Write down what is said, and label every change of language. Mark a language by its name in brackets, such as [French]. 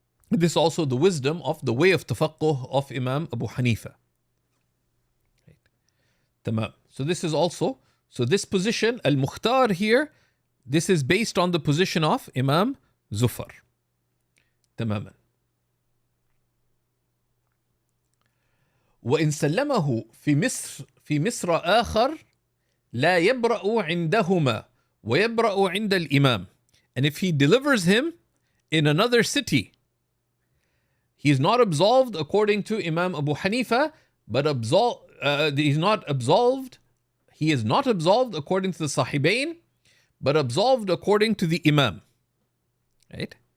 [English] This is also the wisdom of the way of tafaqquh of Imam Abu Hanifa. Right? Tamam. So this is also, so this position, al-Mukhtar here, this is based on the position of Imam Zufar. [Arabic] تماما. وإن سلمه في مصر آخر لا يبرأ عندهما ويبرأ عند الإمام. [English] And if he delivers him in another city, he is not absolved according to Imam Abu Hanifa, but he is not absolved according to the Sahibain, but absolved according to the Imam. Right?